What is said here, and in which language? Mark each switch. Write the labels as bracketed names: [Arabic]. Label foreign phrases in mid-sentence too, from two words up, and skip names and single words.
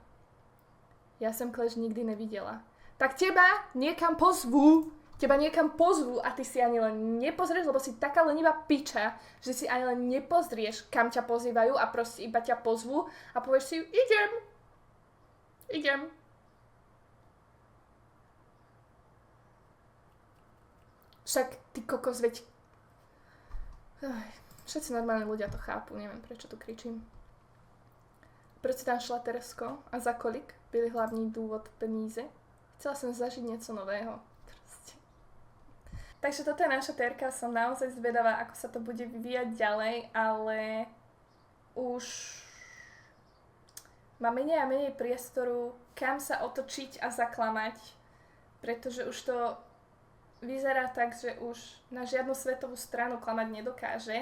[Slovak] Ja som Clash nikdy nevidela. Tak teba niekam pozvú a ty si ani len nepozrieš, lebo si taká lenivá piča, že si ani len nepozrieš, kam ťa pozývajú a proste iba ťa pozvú a povieš si, idem. Však ty kokos, veď... Všetci normálni ľudia to chápu, neviem prečo tu kričím. [Czech] Proč si tam šla Teresko a za kolik byli hlavní důvod peníze? [Slovak] Chcela som zažiť niečo nového. Proste. Takže toto je naša Terka, som naozaj zvedavá, ako sa to bude vyvíjať ďalej, ale už má menej a menej priestoru, kam sa otočiť a zaklamať, pretože už to vyzerá tak, že už na žiadnu svetovú stranu klamať nedokáže.